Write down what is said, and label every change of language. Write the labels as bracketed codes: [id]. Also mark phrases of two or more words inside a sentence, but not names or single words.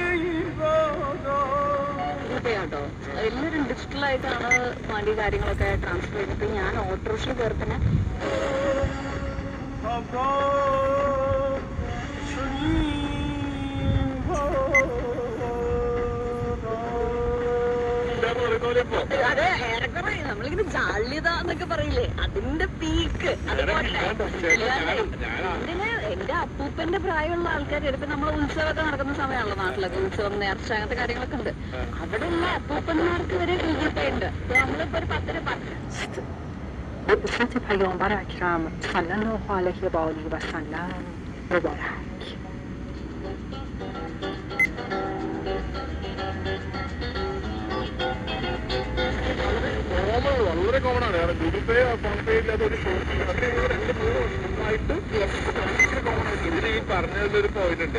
[ml] കേട്ടോ എല്ലാവരും ഡിജിറ്റലായിട്ടാണ് വണ്ടി കാര്യങ്ങളൊക്കെ ട്രാൻസ്ഫർ ചെയ്തിട്ട് ഞാൻ ഓട്ടോറിക്ഷ കയറത്തിന് അതെ ഏറെക്കുറെ നമ്മളിങ്ങനെ ജാള്യത എന്നൊക്കെ പറയില്ലേ, അതിന്റെ പീക്ക്. എന്റെ അപ്പൂപ്പന്റെ പ്രായമുള്ള ആൾക്കാർ ഇപ്പൊ നമ്മളെ ഉത്സവമൊക്കെ നടക്കുന്ന സമയമാണല്ലോ നാട്ടിലൊക്കെ, ഉത്സവം നേർച്ച അങ്ങനത്തെ കാര്യങ്ങളൊക്കെ ഉണ്ട്. അവിടെയുള്ള അപ്പൂപ്പന്മാർക്ക് വരെ ഗൂഗിൾ പേ ഉണ്ട്. നമ്മളിപ്പോ ഒരു 10 രൂപ [fa] بعثت پیامبر اکرم [ar] صلی الله علیه و آله و سلم [fa] مبارک. [ml] വളരെ കോമൺ ആണ്. ഗൂഗിൾ പേ ഫോൺ പേ ഇല്ലാത്ത ഒരു ഇതിന് ഈ പറഞ്ഞതിലൊരു പോയിന്റ് ഉണ്ട്.